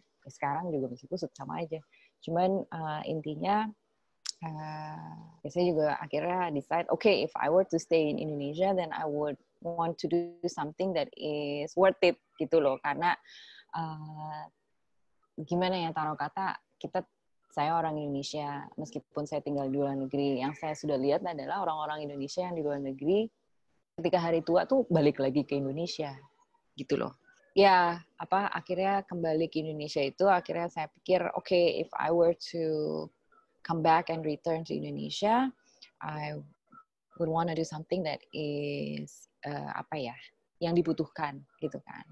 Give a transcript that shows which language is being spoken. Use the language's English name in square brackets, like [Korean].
[Indonesian] Sekarang juga masih kusut sama aja. Cuman intinya saya juga akhirnya [English] decide, okay, if I were to stay in Indonesia, then I would want to do something that is worth it [Indonesian] gitu loh. Karena gimana ya, taruh kata saya orang Indonesia, meskipun saya tinggal di luar negeri, yang saya sudah lihat adalah orang-orang Indonesia yang di luar negeri ketika hari tua tuh balik lagi ke Indonesia gitu loh. Ya, akhirnya kembali ke Indonesia itu akhirnya saya pikir, [English] okay, if I were to come back and return to Indonesia, I would want to do something that is [Indonesian] yang dibutuhkan gitu kan.